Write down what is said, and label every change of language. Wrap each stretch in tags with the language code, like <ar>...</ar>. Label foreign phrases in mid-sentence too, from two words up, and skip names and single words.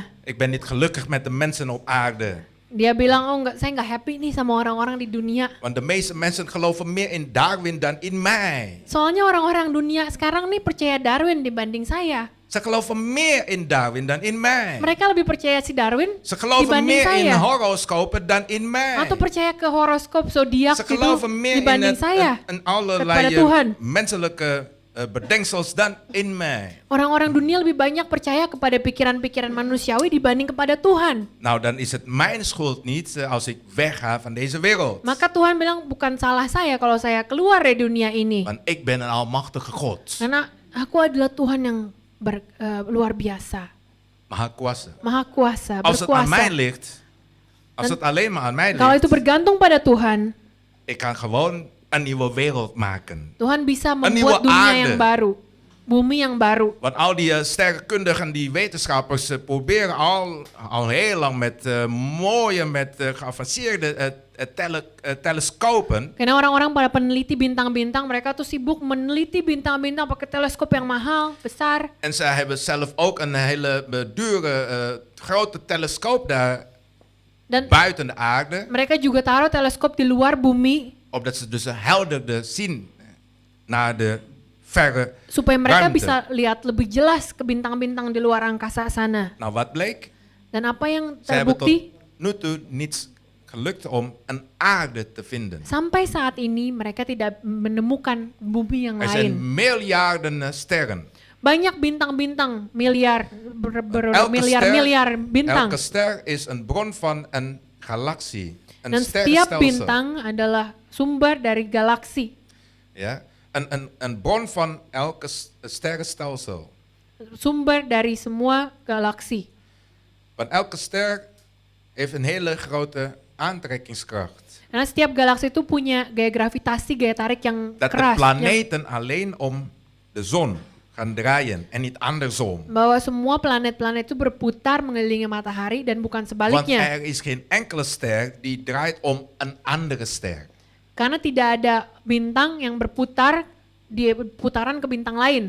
<nl>Ik ben niet gelukkig met de mensen op aarde.</nl> <id>Dia bilang, saya nggak happy nih sama orang-orang di dunia.</id> <nl>Want de meeste mensen geloven meer in Darwin dan in mij.</nl> <id>Soalnya orang-orang dunia sekarang nih percaya Darwin dibanding saya.</id> <nl>Ze geloven meer in Darwin dan in mij.</nl> <id>Mereka lebih percaya si Darwin</id> <nl>Ze geloven</nl> <id>dibanding</id> <nl>meer in</nl> <id>saya.</id> <nl>horoscopen dan in mij.</nl> <id>Atau percaya ke horoskop zodiak</id> <nl>Ze</nl> <id>gitu</id> <nl>geloven meer</nl> <id>dibanding</id> <nl>in</nl> <id>saya.</id> <nl>een</nl> <id>kepada allerlei Tuhan.</id> <nl>menselijke bedenksels dan in mij.</nl> <id>Orang-orang dunia lebih banyak percaya kepada pikiran-pikiran manusiawi dibanding kepada Tuhan.</id> <nl>Nou, dan is het mijn schuld niet als ik wegga van deze wereld.</nl> <id>Maka Tuhan bilang bukan salah saya kalau saya keluar dari dunia ini.</id> <nl>Want ik ben een almachtige God.</nl> <id>Karena aku adalah Tuhan yang luar biasa. Maha kuasa. Maha kuasa,</id> <nl>Als het aan mij</nl> <id>berkuasa.</id> <nl>ligt, als het alleen maar aan mij</nl> <id>Kalau itu</id> <nl>ligt,</nl> <id>bergantung pada Tuhan,</id> <nl>ik kan gewoon een nieuwe wereld maken.</nl> <id>Tuhan bisa</id> <nl>nieuwe</nl> <id>membuat dunia</id> <nl>aarde.</nl> <id>yang baru. Bumi yang baru.</id> <nl>Want al die sterrenkundigen, die wetenschappers proberen al heel lang met mooie, met geavanceerde telescopen.</nl> <id>Karena orang-orang pada peneliti bintang-bintang, mereka tuh sibuk meneliti bintang-bintang pakai teleskop yang mahal, besar.</id> <nl>En zij hebben zelf ook een hele dure, grote telescoop daar</nl> <id>Dan</id> <nl>buiten de aarde.</nl> <id>mereka juga taruh teleskop di luar bumi</id> <nl>Opdat ze dus helderder zien naar de verre</nl> <id>supaya mereka</id> <nl>ruimte.</nl> <id>bisa lihat lebih jelas ke bintang-bintang di luar angkasa sana.</id> <nl>Nou, wat bleek?</nl> <id>Dan apa yang</id> <nl>Ze hebben tot</nl> <id>terbukti?</id> <nl>nu toe niets gelukt om een aarde te vinden.</nl> <id>Sampai saat ini mereka tidak menemukan bumi yang</id> <nl>Er zijn</nl> <id>lain.</id> <nl>miljarden sterren.</nl> <id>Banyak bintang-bintang, miliar,</id> <nl>Elke</nl> <id>miliar-miliar bintang.</id> <nl>Elke ster is een bron van een galaxie. Een</nl> <id>Dan setiap</id> <nl>sterrenstelsel.</nl> <id>bintang adalah sumber dari galaksi.</id> <nl>Ja? Een bron van elke sterrenstelsel.</nl> <id>Sumber dari semua galaksi.</id> <nl>Want elke ster heeft een hele grote aantrekkingskracht.</nl> <id>Karena setiap galaksi itu punya gaya gravitasi, gaya tarik yang</id> <nl>Dat de</nl> <id>keras.</id> <nl>planeten alleen om de zon gaan draaien en niet andersom.</nl> <id>Bahwa semua planet-planet itu berputar mengelilingi matahari dan bukan</id> <nl>Want</nl> <id>sebaliknya.</id> <nl>er is geen enkele ster die draait om een andere ster.</nl> <id>Karena tidak ada bintang yang berputar di putaran ke bintang lain.</id>